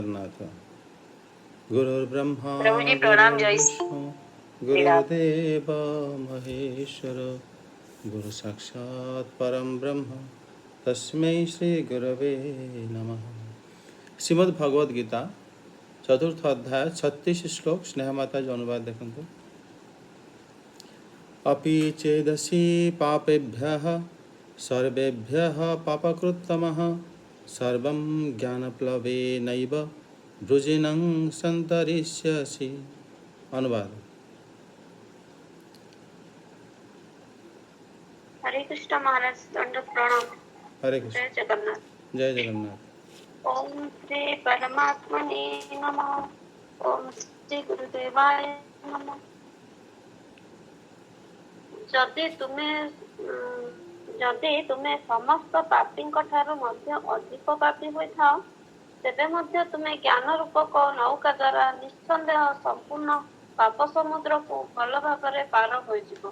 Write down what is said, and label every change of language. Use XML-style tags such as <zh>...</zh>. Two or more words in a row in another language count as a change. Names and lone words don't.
<sa>नाथ गुरुर्ब्रह्मा</sa> <hi>प्रभु जी प्रणाम। जय</hi> <sa>गुरुर्विष्णु</sa> <hi>श्री राम।</hi> <sa>गुरुर्देव महेश्वर गुरु साक्षात् परम ब्रह्म तस्मै श्री गुरवे नमः।</sa> <hi>श्रीमद् भगवद गीता चतुर्थ अध्याय 36 श्लोक स्नेह माता जी अनुवाद देखंतु।</hi> <sa>अपि चेदसि पापेभ्यः सर्वेभ्यः पापकृत्तमः सर्वं ज्ञानप्लवेनैव वृजिनं सन्तरिष्यसि।</sa> <hi>अनुवाद। हरे कृष्ण महाराज, दंडवत प्रणाम। हरे जय कृष्ण। जगन्नाथ। जय जगन्नाथ।</hi> <sa>ओम श्री परमात्मने नमः। ओम श्री गुरुदेवाय नमः।</sa> <or>ଯଦି ତୁମେ ଯଦି ତୁମେ ସମସ୍ତ ପାପୀଙ୍କ ଠାରୁ ମଧ୍ୟ ଅଧିକ ପାପୀ ହୋଇଥାଅ, ତେବେ ମଧ୍ୟ ତୁମେ ଜ୍ଞାନ ରୂପକ ନୌକା ଦ୍ୱାରା ନିଃସନ୍ଦେହ ସମ୍ପୂର୍ଣ୍ଣ ପାପ ସମୁଦ୍ରକୁ ଭଲ ଭାବରେ ପାର ହୋଇଯିବ।</or>